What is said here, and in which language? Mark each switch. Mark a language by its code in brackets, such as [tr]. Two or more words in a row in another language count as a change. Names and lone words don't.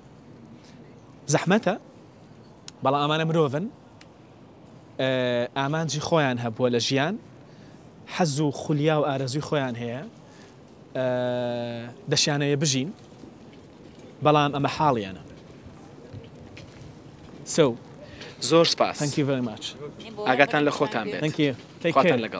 [ckb] زەحمەتە، بەڵام ئەمانە مرۆڤن، ئامانجی خۆیان هەبووە لە ژیان، حەز و خولیا و ئارەزوی خۆیان هەیە دەشیانەیە بژین بەڵام ئەمە حاڵیانە. زۆر سپاس. [en] Thank you very much. [ckb] ئاگاتان لە خۆتان بێت. [en] Thank you. Take [ckb] خواتان [en] care. [ckb] لەگەڵ.